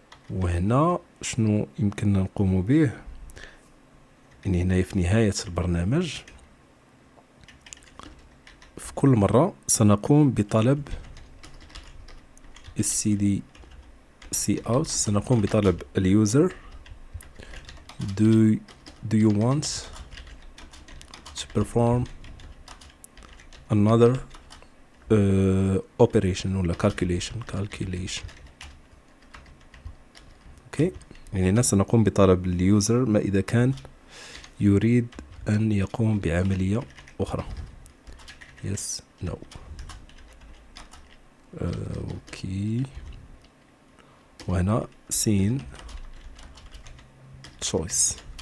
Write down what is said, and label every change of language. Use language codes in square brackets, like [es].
[ar] وهنا شنو يمكننا نقوم به، يعني هنا في نهاية البرنامج في كل مرة سنقوم بطلب std cout. سنقوم بطلب اليوزر [en] do you want to perform another operation [ar] ولا [en] calculation. [ar] اوكي، يعني هنا سنقوم بطلب اليوزر ما إذا كان يريد أن يقوم بعملية أخرى. [en] yes no. [ar] اوكي، وهنا سين choice.